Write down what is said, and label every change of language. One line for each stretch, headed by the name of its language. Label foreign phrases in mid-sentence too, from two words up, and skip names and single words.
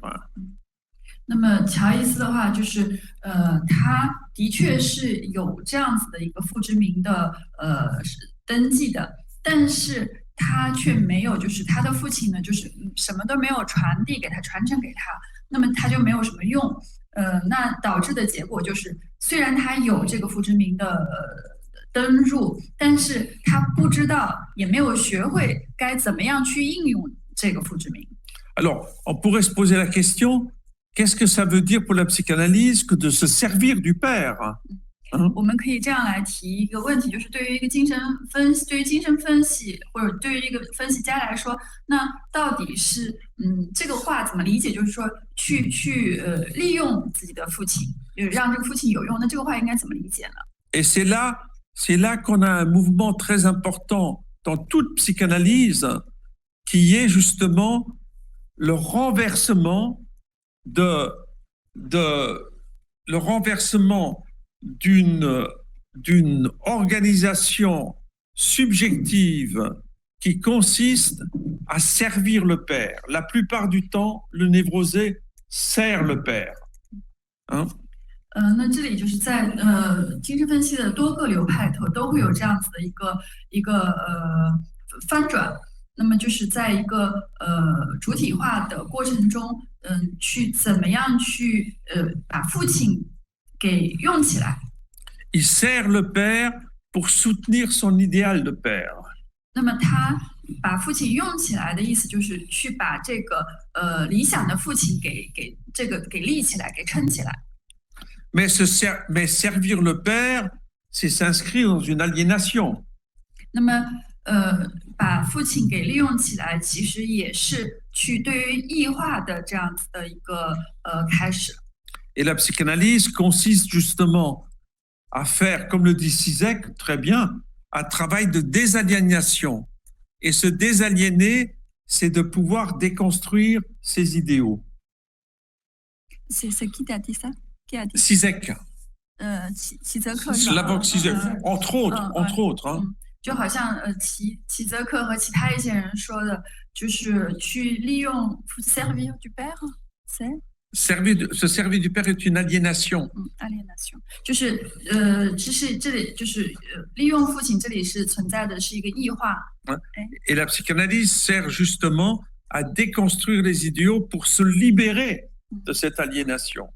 Chinese: 那么乔伊斯的话，就是他的确是有这样子的一个父之名的登记的，但是他却没有，就是他的父亲呢，就是什么都没有传递给他，传承给他，那么他就没有什么用。那导致的结果就是，虽然他有这个父之名的登入，但是他不知道，也没有学会该怎么样去应用这个父之名。
French: Alors, on pourrait se poser la question, qu'est-ce que ça veut dire pour la psychanalyse que de se servir du Père, hein?
Chinese: 我们可以这样来提一个问题，就是对于一个精神分析，对于精神分析或者对于一个分析家来说，那到底是这个话怎么理解？就是说去利用自己的父亲，让这个父亲有用，那这个话应该怎么理解呢？
French: Et c'est là qu'on a un mouvement très important dans toute psychanalyse qui est justement le renversement d'une organisation subjective qui consiste à servir le père. La plupart du temps, le névrosé sert le père. Hein?
Chinese: 那这里就是在精神分析的多个流派头都会有这样子的一个翻转。那么就是在一个主体化的过程中，去怎么样去把父亲给用起来。
French: Il sert le père pour soutenir son idéal de père.
Chinese: 那么他把父亲用起来的意思就是去把这个理想的父亲给立起来，给撑起来。
French: Mais servir le père, c'est s'inscrire dans une aliénation.
Chinese: 那么把父亲给利用起来，其实也是去对于异化的这样子的一个开始。
French: Et la psychanalyse consiste justement à faire, comme le dit Sisek très bien, un travail de désaliénation. Et se désaliéner, c'est de pouvoir déconstruire ses idéaux. C'est qui t'a dit ça? Qui a dit? Sisek.
Chinese: 齐泽克。
French: Slavoj Zizek, entre autres. Hein.
Chinese: 就好像齐泽克和其他一些人说的，就是去利用
French: servir du père， se servir du père est une aliénation.
Chinese: aliénation 就是这里就是利用父亲，这里是存在的是一个异化。
French: Et la psychanalyse sert justement à déconstruire les idéaux pour se libérer de cette aliénation.